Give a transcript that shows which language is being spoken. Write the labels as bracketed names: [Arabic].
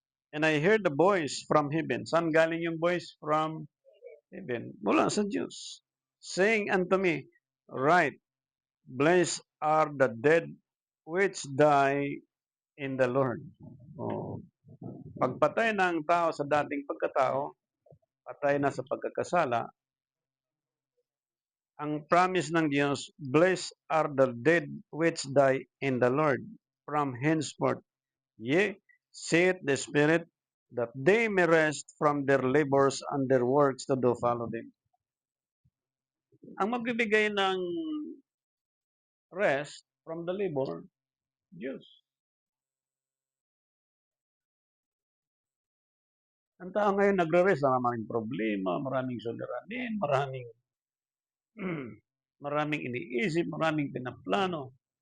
[English] And I heard the voice from heaven. [Filipino] Saan galing yung voice? [English] From heaven. [Filipino] Mula sa Diyos. [English] Saying unto me, right, blessed are the dead which die in the Lord. Oh. [Filipino] Pagpatay ng tao sa dating pagkatao, patay na sa pagkakasala, ang promise ng Diyos, [English] blessed are the dead which die in the Lord from henceforth. Yea, saith the Spirit, that they may rest from their labors and their works to do follow them. [Filipino] Ang magbibigay ng [English] rest from the labor, [Filipino] Diyos. Ang tao ngayon nagre-rest, maraming problema, maraming suliranin, maraming iniisip, maraming pinaplano.